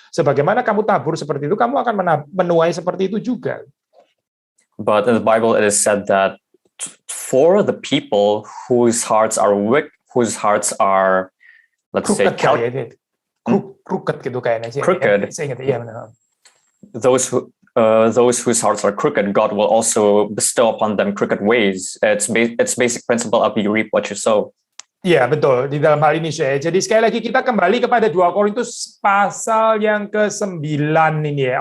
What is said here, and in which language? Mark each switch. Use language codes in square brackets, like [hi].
[id] Sebagaimana kamu tabur seperti itu, kamu akan menuai seperti itu juga. [en] But in the Bible, it is said that for the people whose hearts are wicked, whose hearts are, let's say, [id] crooked gitu kayaknya sih. [en] Crooked. [id] Saya ingat, iya benar. [en] Those whose hearts are crooked, God will also bestow upon them crooked ways. It's basic principle of you reap what you sow. [id] Iya betul di dalam hal ini saya. Jadi sekali lagi kita kembali kepada 2 Korintus pasal yang ke-9 ini ya.